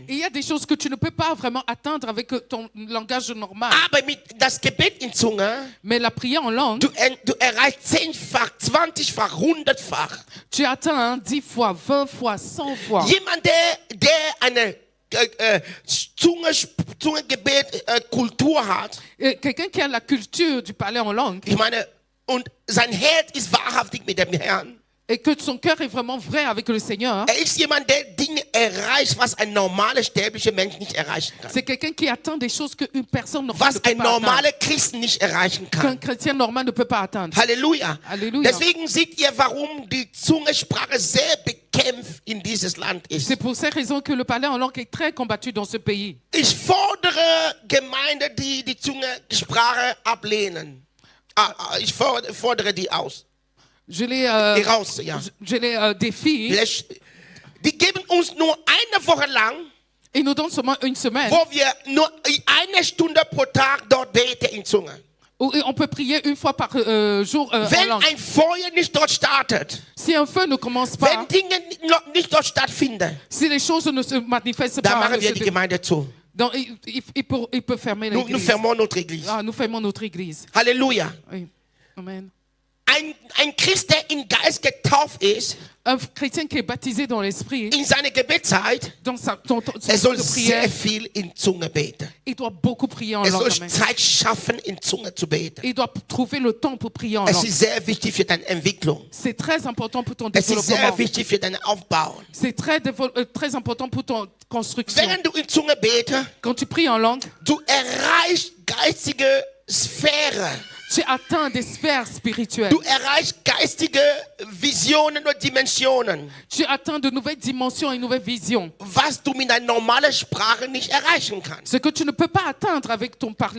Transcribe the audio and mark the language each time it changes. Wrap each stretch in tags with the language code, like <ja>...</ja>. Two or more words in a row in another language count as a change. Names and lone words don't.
<fr>Il y a des choses que tu ne peux pas vraiment atteindre avec ton langage normal.</fr> <de>Aber mit das Gebet in Zunge,</de> <fr>Mais la prière en langue,</fr> <de>du erreichst 10-fach, 20-fach, 100-fach.</de> <fr>tu atteins 10 fois, 20 fois, 100 fois.</fr> <de>Jemand, der eine Zungengebet-Kultur hat,</de> <fr>Quelqu'un qui a la culture du parler en langue</fr> <de>ich meine, und sein Herz ist wahrhaftig mit dem Herrn.</de> <fr>et que son cœur est vraiment vrai avec le Seigneur,</fr> <de>Er ist jemand, der Dinge erreicht, was ein normaler sterblicher Mensch nicht erreichen kann.</de> <fr>c'est quelqu'un qui atteint des choses qu'une personne normale ne</fr> <de>Was</de> <fr>peut</fr> <de>ein</de> <fr>pas atteindre.</fr> <de>normaler Christ nicht erreichen</de> <fr>Qu'un</fr> <de>kann.</de> <fr>chrétien normal ne peut pas atteindre.</fr> <de>Halleluja. Halleluja. Deswegen seht ihr, warum die Zungensprache sehr bekannt umkämpft in dieses Land ist.</de> <fr>C'est pour ces raisons que le parler en langue est très combattu dans ce pays.</fr> <de>Ich fordere Gemeinden, die die Zunge-Sprache ablehnen. Ich fordere die aus.</de> <fr>Je les,</fr> <de>Raus, ja.</de> <fr>je les défie.</fr> <de>Die geben uns nur eine Woche lang,</de> <fr>Ils nous donnent seulement une semaine</fr> <de>wo wir nur 1 Stunde pro Tag dort beten in Zunge.</de> <fr>où on peut prier une fois par jour en</fr> <de>Wenn</de> <fr>langue.</fr> <de>ein Feuer nicht dort startet,</de> <fr>Si un feu ne commence pas,</fr> <de>wenn Dinge nicht dort stattfinden,</de> <fr>si les choses ne se manifestent</fr> <de>dann</de> <fr>pas,</fr> <de>machen wir die Gemeinde zu.</de> <fr>donc il peut fermer Nous l'église. fermons notre église. Ah, nous fermons notre église. Halleluja. Oui. Amen.</fr> <de>Ein Christ, der in Geist getauft ist,</de> <fr>Un chrétien qui est baptisé dans l'esprit,</fr> <de>in seiner Gebetszeit,</de> <fr>dans son temps</fr> <de>soll</de> <fr>de</fr> <de>sehr</de> <fr>prière,</fr> <de>viel in Zunge beten.</de> <fr>il doit beaucoup prier en</fr> <de>Soll</de> <fr>langue. Amen.</fr> <de>Zeit schaffen, in Zunge zu beten.</de> <fr>Il doit trouver le temps pour prier en</fr> <de>Es</de> <fr>langue.</fr> <de>ist sehr wichtig für deine Entwicklung.</de> <fr>C'est très important pour ton</fr> <de>Es ist sehr</de> <fr>développement.</fr> <de>wichtig für deinen Aufbau.</de> <fr>C'est très important pour ton construction.</fr> <de>Während du in Zunge betest,</de> <fr>Quand tu pries en langue,</fr> <de>du erreichst geistige Sphäre.</de> <fr>tu atteins des sphères spirituelles.</fr> <de>Du erreichst geistige Visionen und Dimensionen,</de> <fr>Tu atteins de nouvelles dimensions et nouvelles visions.</fr> <de>was du mit einer normalen Sprache nicht erreichen kannst.</de> <fr>Ce que tu ne peux pas atteindre avec ton parler</fr>